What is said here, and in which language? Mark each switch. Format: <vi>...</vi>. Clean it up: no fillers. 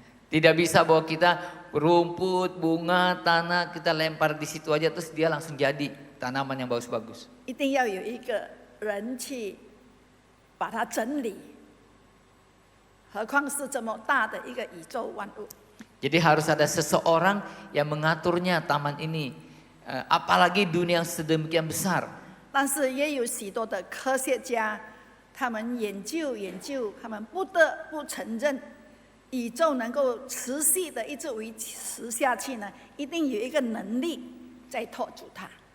<id>Tidak bisa bahwa kita rumput, bunga, tanah kita lempar di situ aja terus dia langsung jadi tanaman yang bagus-bagus.</id> <zh>一定要有一个人去把它整理，何况是这么大的一个宇宙万物。</zh> <id>Jadi harus ada seseorang yang mengaturnya taman ini, apalagi dunia yang sedemikian besar.</id> <zh>但是也有许多的科学家，他们研究，他们不得不承认，宇宙能够持续的一直维持下去呢，一定有一个能力在托住它。</zh>